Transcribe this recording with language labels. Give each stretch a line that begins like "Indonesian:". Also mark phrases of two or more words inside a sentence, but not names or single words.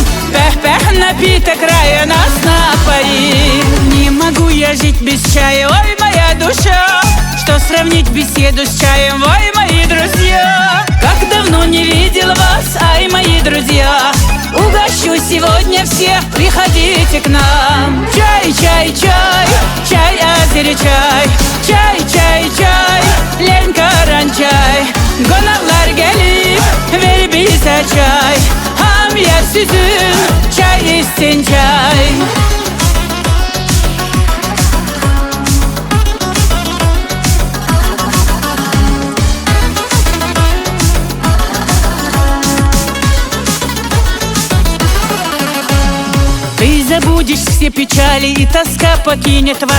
Russian: Пэх-пэх, напиток рая нас напоил. Не могу я жить без чая, ой, моя душа. Что сравнить беседу с чаем, ой, мои друзья. Как давно не видел вас, ай, мои друзья. Угощу сегодня всех, приходите к нам. Чай, чай, чай, чай, азери чай. Чай, чай, чай, Ленкаран чай.
Azerbaijani: Гонaqlar gelip, ver bize çay. Ham yer süzün, çay içsin çay.
Russian: Ты забудешь все печали, и тоска покинет вас.